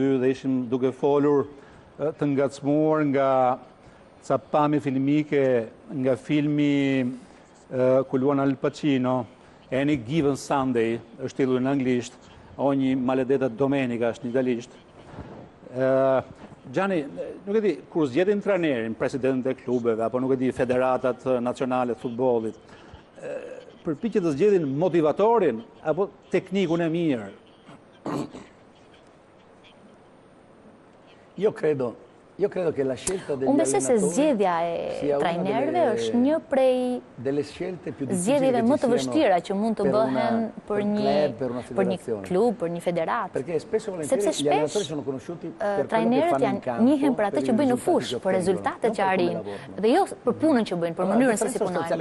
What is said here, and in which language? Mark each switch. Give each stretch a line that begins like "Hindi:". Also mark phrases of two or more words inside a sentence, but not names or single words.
Albanian: Vu dhe ishim duke folur të ngacmuar nga ca pamje filmike nga filmi ku luan Al Pacino, Any Given Sunday, është titulli në anglisht, Ogni Maledetta Domenica është në italisht. Gjani, nuk e di, kur zgjedhin trajnerin, presidentët e klubeve, apo nuk e di, federatat nacionale të futbollit, përpiqet të zgjedhin motivatorin apo teknikun e mirë,
Italian: Io credo che la scelta degli
Albanian: Unë besoj se zgjedhja e trajnerëve është një prej zgjedhjeve më të vështira që mund të bëhen për një klub, për një federatë. Sepse shpesh trajnerët janë njihen për atë që bëjnë në fushë, për rezultatet që arrijnë, dhe jo për punën që bëjnë, për mënyrën se si punojnë.